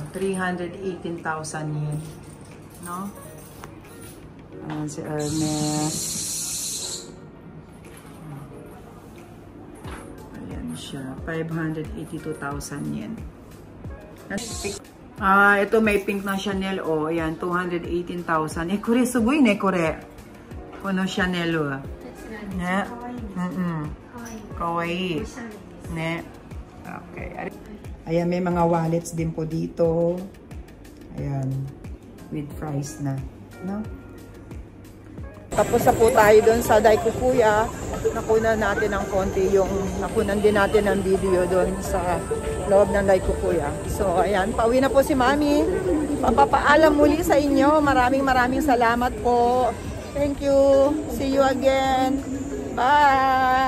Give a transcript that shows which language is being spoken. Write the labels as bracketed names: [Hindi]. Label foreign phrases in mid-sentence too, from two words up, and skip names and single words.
[Filipino] 318,000 yen. No? Ayan si Hermes. Ayan siya. 582,000 yen. Ito may pink na Chanel. Oh, ayan, 218,000. [Japanese] これ、すごいね、これ. この Chanel。ね?かわいい. Ne? [Filipino] Okay. Ayan, may mga wallets din po dito. Ayan. [English] With price [Filipino] na. No? Tapos na po tayo doon sa Daikukuya. Nakunan natin ng konti yung nakunan din natin ng video doon sa loob ng Daikukuya. So, ayan. Pauwi na po si Mami. Papapaalam muli sa inyo. Maraming salamat po. [English] Thank you. See you again. Bye!